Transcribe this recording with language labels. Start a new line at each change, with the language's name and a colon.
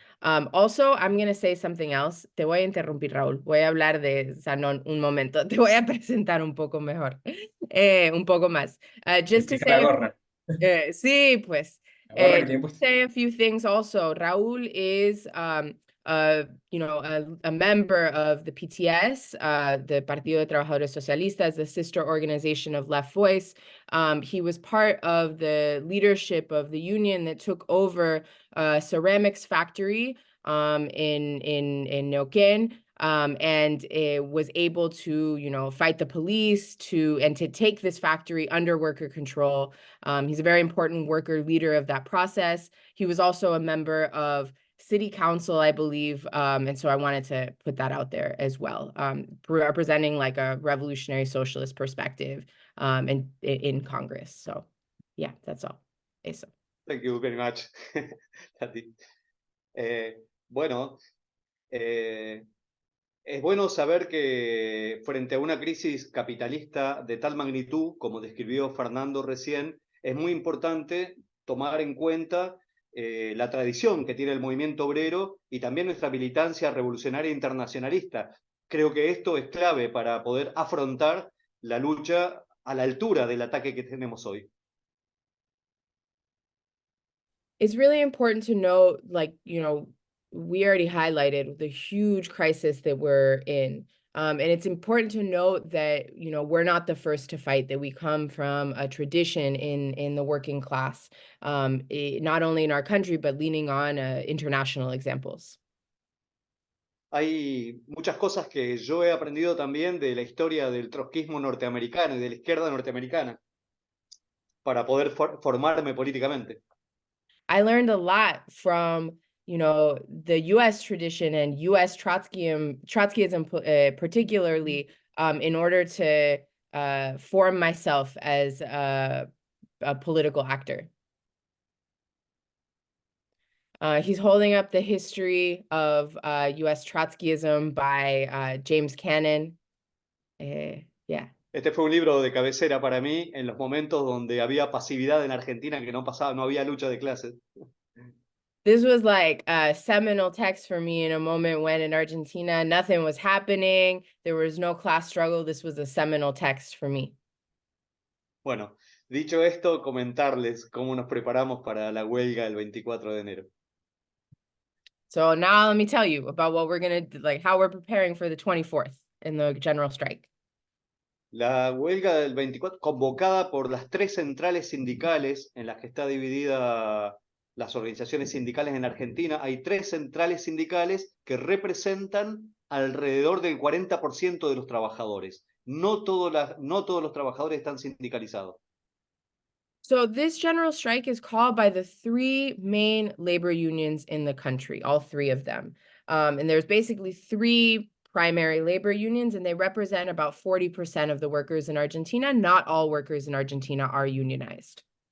English: Also, I'm going to say something else.
Spanish: Te voy a interrumpir, Raúl. Voy a hablar de Sanon un momento. Te voy a presentar un poco mejor, un poco más.
English: Just to say,
Spanish: sí, pues.
English: Say a few things also. Raúl is a member of the PTS, the Partido de Trabajadores Socialistas, the sister organization of Left Voice. He was part of the leadership of the union that took over a ceramics factory in Neuquén. And was able to, fight the police and to take this factory under worker control. He's a very important worker leader of that process. He was also a member of city council, I believe. And so I wanted to put that out there as well, representing like a revolutionary socialist perspective in Congress. So yeah, that's all.
Spanish: Eso.
English: Thank you very much, Tati.
Spanish: Bueno, es bueno saber que frente a una crisis capitalista de tal magnitud, como describió Fernando recién, es muy importante tomar en cuenta la tradición que tiene el movimiento obrero y también nuestra militancia revolucionaria internacionalista. Creo que esto es clave para poder afrontar la lucha a la altura del ataque que tenemos hoy.
English: It's really important to note, like, we already highlighted the huge crisis that we're in. And it's important to note that, we're not the first to fight, that we come from a tradition in the working class, not only in our country, but leaning on international examples.
Spanish: Hay muchas cosas que yo he aprendido también de la historia del trotskismo norteamericano y de la izquierda norteamericana para poder formarme políticamente.
English: I learned a lot from, the U.S. tradition and U.S. Trotskyism particularly, in order to form myself as a political actor. He's holding up the history of U.S. Trotskyism by James Cannon. Yeah.
Spanish: Este fue un libro de cabecera para mí en los momentos donde había pasividad en Argentina, que no había lucha de clases.
English: This was like a seminal text for me in a moment when in Argentina nothing was happening, there was no class struggle. This was a seminal text for me.
Spanish: Bueno, dicho esto, comentarles cómo nos preparamos para la huelga del 24 de enero.
English: So now let me tell you about what we're going to, like, how we're preparing for the 24th in the general strike.
Spanish: La huelga del 24, convocada por las 3 centrales sindicales en las que está dividida las organizaciones sindicales en Argentina, hay 3 centrales sindicales que representan alrededor del 40% de los trabajadores. No todos los trabajadores están sindicalizados.
English: So this general strike is called by the 3 main labor unions in the country, all 3 of them. And there's basically 3 primary labor unions, and they represent about 40% of the workers in Argentina. Not all workers in Argentina are unionized.